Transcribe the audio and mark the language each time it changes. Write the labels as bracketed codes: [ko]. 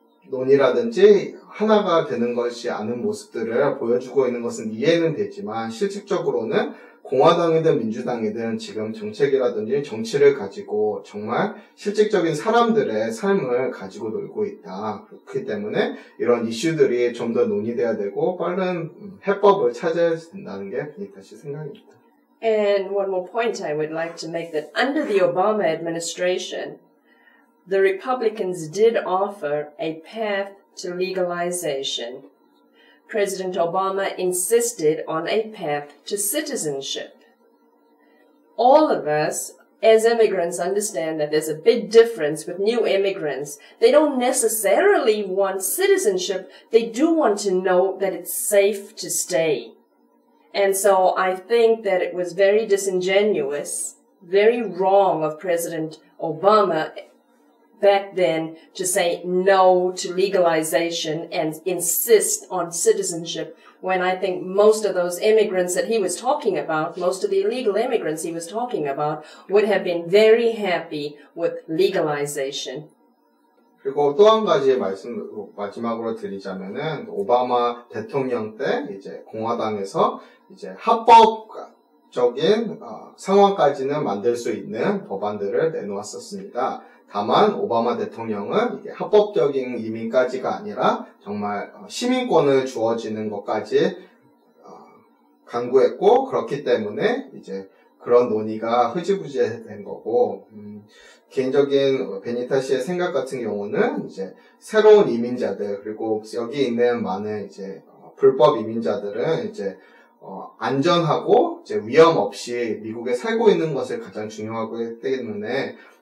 [ko] 논의라든지 하나가 되는 것이 않은 모습들을 보여주고 있는 것은 이해는 되지만, 실질적으로는 공화당이든 민주당이든 지금 정책이라든지 정치를 가지고 정말 실질적인 사람들의 삶을 가지고 놀고 있다. 그렇기 때문에 이런 이슈들이 좀 더 논의돼야 되고 빠른 해법을 찾아야 된다는 게 베니타 씨 생각입니다. [en] And one more point I would like to make, that under the Obama administration, the Republicans did offer a path to legalization. President Obama insisted on a path to citizenship. All of us, as immigrants, understand that there's a big difference with new immigrants. They don't necessarily want citizenship. They do want to know that it's safe to stay. And so I think that it was very disingenuous, very wrong of President Obama back then to say no to legalization and insist on citizenship, when I think most of those immigrants that he was talking about, most of the illegal immigrants he was talking about, would have been very happy with legalization. [ko] 그리고 또 한 가지 말씀 마지막으로 드리자면은, 오바마 대통령 때 이제 공화당에서 이제 합법적인 상황까지는 만들 수 있는 법안들을 내놓았었습니다. 다만 오바마 대통령은 이게 합법적인 이민까지가 아니라 정말 시민권을 주어지는 것까지 강구했고, 그렇기 때문에 이제 그런 논의가 흐지부지된 거고, 개인적인 베니타 씨의 생각 같은 경우는 이제 새로운 이민자들, 그리고 여기 있는 많은 이제 불법 이민자들은 이제 안전하고 이제 위험 없이 미국에 살고 있는 것을 가장 중요하고 하기 때문에